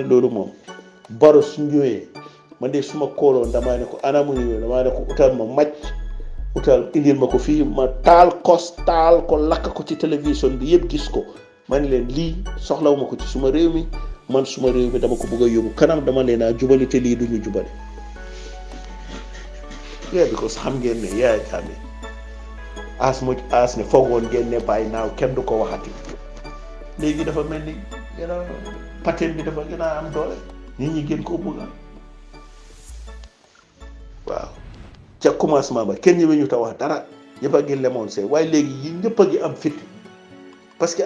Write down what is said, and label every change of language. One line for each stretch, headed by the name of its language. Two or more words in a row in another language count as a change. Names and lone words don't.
Wolof: loolu moom Barrow su ñëwee man de suma kooloon damaa ne ko anamu ni damaa ne ko utal ma màcc utal indil ma ko fii ma taal ko lakk ko ci télévision bi yëpp gis ko ma ne leen lii soxlawuma ko ci suma réew mi man suma réew mi dama ko bëgg a yóbbu kanam dama leen a jubali te lii duñu jubale because xam ngeen ne Yaya Jammeh
English: as much as
Wolof: ne foogoon ngeen ne bàyyi naaw kenn du ko waxati léegi dafa mel ni gën a pattern bi dafa gën a am doole nit ñi gën koo bëgg waaw ca commencement ba kenn ñëwee ñu ta wax dara ñëpp a ngi lemoon see waaye léegi yi ñëpp a ngi am fit
French: parce que